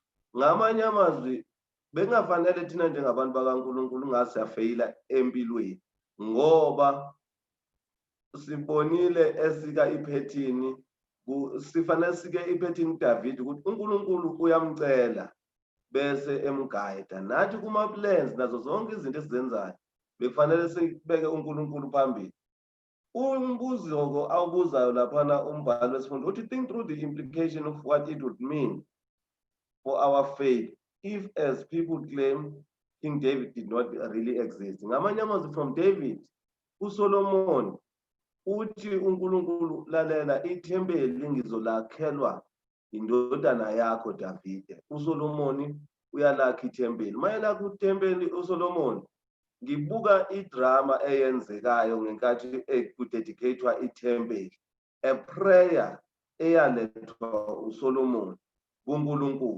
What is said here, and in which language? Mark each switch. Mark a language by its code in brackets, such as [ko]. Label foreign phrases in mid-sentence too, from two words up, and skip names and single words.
[zu] Ngamanye amazwi bengafanele thina njengabantu bakaNkulunkulu ngasiyafeyila empilweni, ngoba sibonile esika iphethini, sifanele sike iphethini kuDavide ukuthi uNkulunkulu uyamcela bese emgayida. Nathi kuma-plans nazo zonke izinto esizenzayo bekufanele sibeke uNkulunkulu phambili. Umbuzo awubuzayo laphana umbhalo wesifundo uthi [en] think through the implication of what it would mean for our faith if, as people claim, King David did not really exist. [zu] Ngamanye amazwi [en] from David [zu] uSolomon uthi uNkulunkulu lalela, ithempeli ngizolakhelwa indodana yakho Davide. uSolomon uyalakha ithempeli. Mayelakha uthempeli uSolomon, ngibuka idrama eyenzekayo ngenkathi kudedicatwa ithempeli, [en] a prayer [zu] eyalethwa uSolomon kuNkulunkulu.